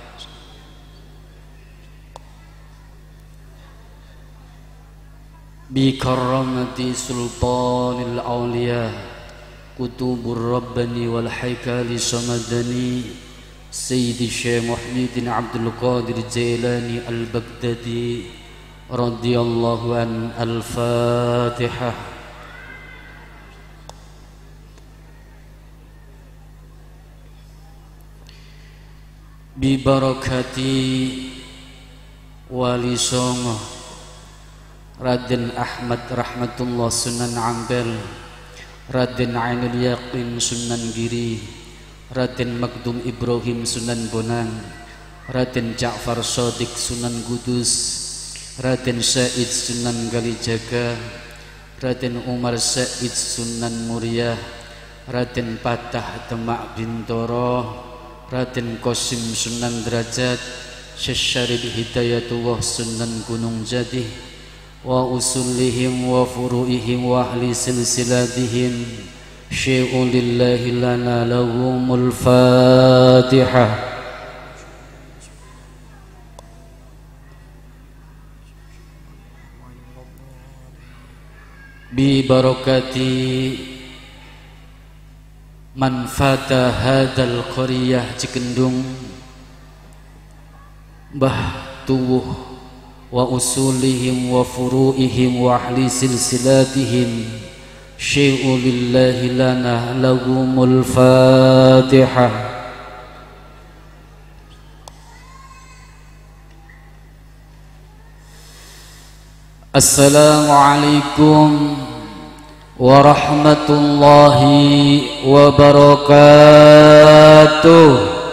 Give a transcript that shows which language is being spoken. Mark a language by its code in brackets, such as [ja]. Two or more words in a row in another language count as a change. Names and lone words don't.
[ar] بكرامة سلطان الأولياء كتب الرباني والحيكال الصمداني سيد الشيخ محمد عبد القادر الجيلاني البغدادي رضي الله عنه. الفاتحة. ببركة [jv] wali songo [ar] Raden Ahmad Rahmatullah Sunan Ampel, Raden Ainul Yaqin Sunan Giri, Raden Magdum Ibrahim Sunan Bonang, Raden Ja'far Shadiq Sunan Kudus, Raden Said Sunan Kalijaga, Raden Umar Said Sunan Muria, Raden Patah Demak Bintoro, Raden Qasim Sunan Derajat, Syarif Hidayatullah Sunan Gunung Jati, وأصولهم وفروعهم وأهل سلسلتهم شيء لله لنا لهم الفاتحة. ببركة من فتح هذه القرية Cikendung Mbah Tuwuh وأصولهم وفروعهم وأهل سلسلتهم شيء لله لنا لهم الفاتحة. السلام عليكم ورحمة الله وبركاته.